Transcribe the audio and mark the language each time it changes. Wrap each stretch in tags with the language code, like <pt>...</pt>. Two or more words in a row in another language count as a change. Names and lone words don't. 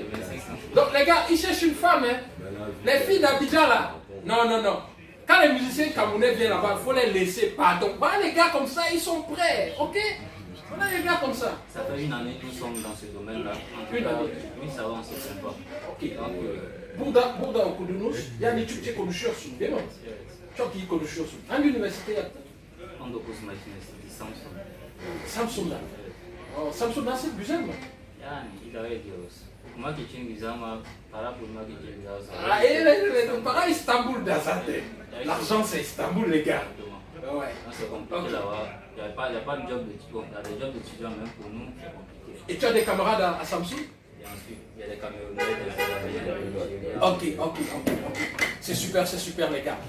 <fr>Donc les gars, ils cherchent une femme. Hein. Les filles d'Abidjan là. Non. Quand les musiciens camerounais viennent là-bas, il faut les laisser. Pardon. Bah, les gars comme ça, ils sont prêts. Ok? On a les gars comme ça. Ça fait une année que nous sommes dans ce domaine-là. Une année. Oui, ça va, on se sympa.</fr> <tr>Ok. Burada okudunuz. Yani Türkçe konuşuyorsun değil mi? Çok iyi konuşuyorsun. Hangi üniversite yaptın? 19 makinesi, Samsung. Samsun'da. Samsun nasıl? Güzel mi? Yani idare ediyoruz. Okumak için güzel ama para bulmak için biraz zor. Ah, evet. Pareil İstanbul'da zaten.</tr> <fr>L'argent c'est Istanbul les gars. Exactement. Ouais. Donc, c'est compliqué là-bas. Il n'y a pas de job d'étudiant. Il y a des jobs d'étudiants, même pour nous, c'est compliqué. Et tu as des camarades à Samsung? Et ensuite, il y a des Camerounais, des Algériens, des Nigériens. Ok. C'est super les gars.</fr>